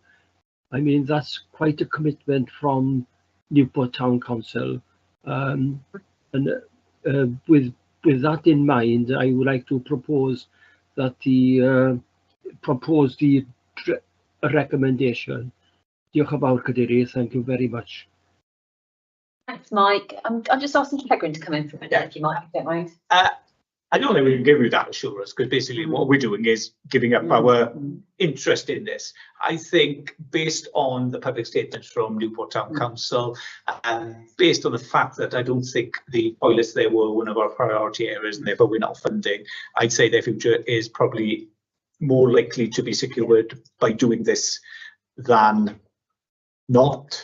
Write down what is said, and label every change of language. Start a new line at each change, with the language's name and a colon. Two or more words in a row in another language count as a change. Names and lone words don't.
English: I mean, that's quite a commitment from Newport Town Council. With that in mind, I would like to propose that the recommendation.
Welsh: Diolch yn fawr, Cadeirydd.
English: Thank you very much. Thanks, Mike. I'm just asking Tegrin to come in for a minute, if you might, if you don't mind. I don't think we can give you that assurance because basically what we're doing is giving up our interest in this. I think based on the public statements from Newport Town Council and based on the fact that I don't think the toilets there were one of our priority areas and therefore we're not funding, I'd say their future is probably more likely to be secured by doing this than not.